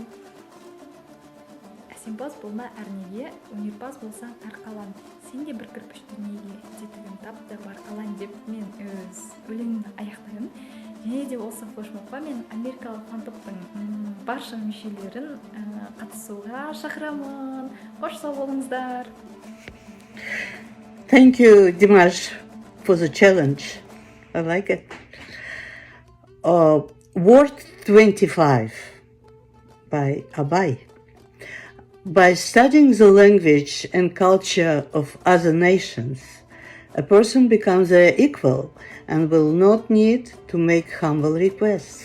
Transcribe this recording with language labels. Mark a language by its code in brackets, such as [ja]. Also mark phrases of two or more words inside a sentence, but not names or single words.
[kk] Әсемпаз болма әрнеге, өнерпаз болсаң арқалан, сен де бір кірпіш дүниеге тетігін тап та бар қалан деп мен өз өлеңімді аяқтаймын. Және де осы флешмобқа мен америкалық фан клубтың барша мүшелерін қатысуға шақырамын. Қош сау болыңыздар. [en] Thank you, Dimash, for the challenge. I like it. Word 25 by Abai. By studying the language and culture of other nations, a person becomes their equal and will not need to make humble requests.